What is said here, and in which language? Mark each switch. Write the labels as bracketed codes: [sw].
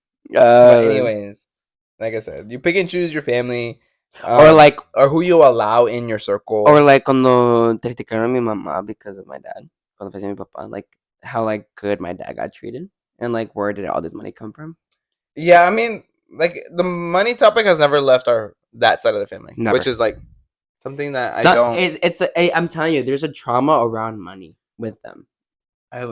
[en] But anyways, like I said, you pick and choose your family, or, like, or who you allow in your circle. [es] or, like, cuando criticaron a mi mamá [en] because of my dad, [es] cuando falleció mi papá, like, [en] how like good my dad got treated and like where did all this money come from? Yeah, I mean, like the money topic has never left our that side of the family, which Never. is like something that I So don't. I'm telling you, there's a trauma around money with them I